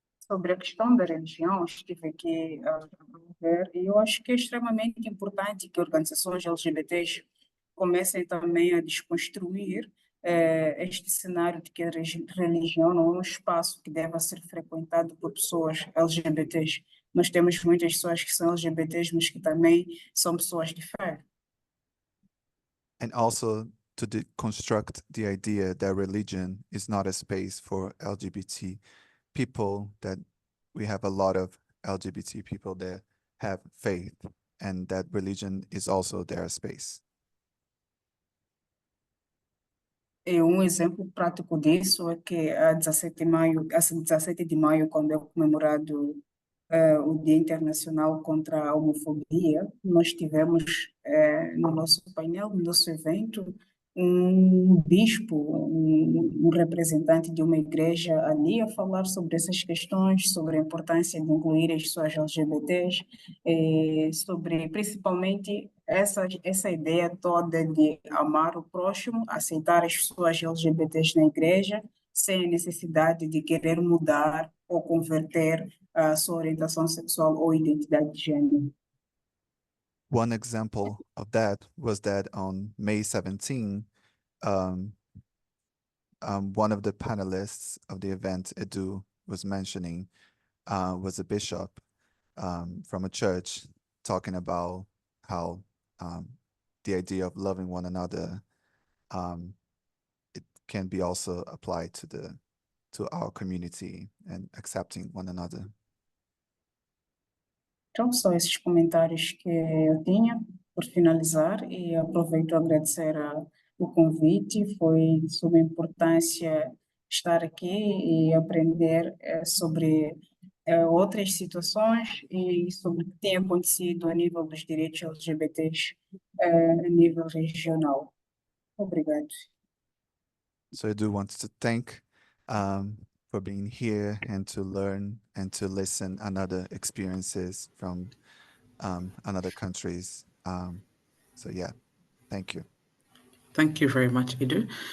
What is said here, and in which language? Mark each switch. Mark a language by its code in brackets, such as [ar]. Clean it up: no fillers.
[pt] Sobre a questão da religião, estive aqui a ver, e eu acho que é extremamente importante que organizações LGBTs comecem também a desconstruir este cenário de que a religião não é um espaço que deva ser frequentado por pessoas LGBTs. Nós temos muitas pessoas que são LGBTs, mas que também são pessoas de fé. [en] And also to deconstruct the idea that religion is not a space for LGBT people, that we have a lot of LGBT people that have faith, and that religion is also their space. [pt] E exemplo prático disso é que a 17 de maio, quando é comemorado o Dia Internacional contra a Homofobia, nós tivemos no nosso painel, no nosso evento, um bispo, um representante de uma igreja ali a falar sobre essas questões, sobre a importância de incluir as pessoas LGBTs, sobre principalmente essa ideia toda de amar o próximo, aceitar as pessoas LGBTs na igreja, sem a necessidade de querer mudar ou converter a sua orientação sexual ou identidade de gênero. [en] One example of that was that on May 17, one of the panelists of the event, Edu, was mentioning, was a bishop from a church talking about how the idea of loving one another, it can be also applied to our community and accepting one another. [pt] Então, só esses comentários que eu tinha por finalizar, e aproveito a agradecer o convite. Foi sobre a importância de estar aqui e aprender sobre outras situações e sobre o que tem acontecido a nível dos direitos LGBTs a nível regional. Obrigado. [en] So I do want to thank for being here and to learn and to listen another experiences from another countries. So yeah, thank you. Thank you very much, Edu.